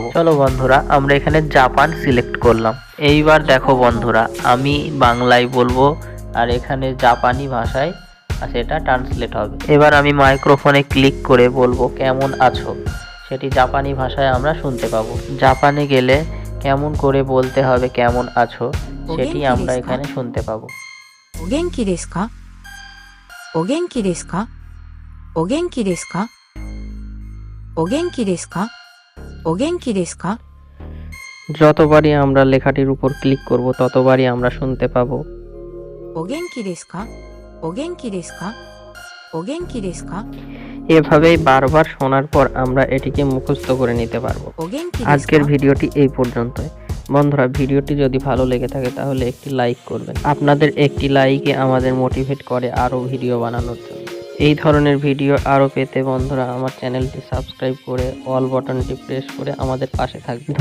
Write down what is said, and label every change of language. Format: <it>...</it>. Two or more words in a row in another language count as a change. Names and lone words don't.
<bn>চলো বন্ধুরা, আমরা এখানে জাপান সিলেক্ট করলাম। এইবার দেখো বন্ধুরা, আমি বাংলায় বলবো আর এখানে জাপানি ভাষায় সেটা ট্রান্সলেট হবে। এবার আমি মাইক্রোফোনে ক্লিক করে বলবো কেমন আছো, সেটি জাপানি ভাষায় আমরা শুনতে পাবো। জাপানে গেলে কেমন করে বলতে হবে কেমন আছো সেটি আমরা এখানে শুনতে পাবো।</bn> <ja>お元気ですか? お元気ですか? お元気ですか? お元気ですか? お元気ですか?</ja> <bn>যতবারই আমরা লেখাটির উপর ক্লিক করব ততবারই আমরা শুনতে পাবো</bn> <ja>お元気ですか? お元気ですか? お元気ですか?</ja> <bn>এভাবেই বারবার শোনার পর আমরা এটিকে মুখস্থ করে নিতে পারবো।</bn> <ja>お元気ですか?</ja> <bn>আজকের ভিডিওটি এই পর্যন্তই। বন্ধুরা, ভিডিওটি যদি ভালো লেগে থাকে তাহলে একটি লাইক করবেন। আপনাদের একটি লাইকে আমাদের মোটিভেট করে আরও ভিডিও বানানোর জন্য। এই ধরনের ভিডিও আরও পেতে বন্ধুরা আমার চ্যানেলটি সাবস্ক্রাইব করে অল বাটনটি প্রেস করে আমাদের পাশে থাকবেন।</bn>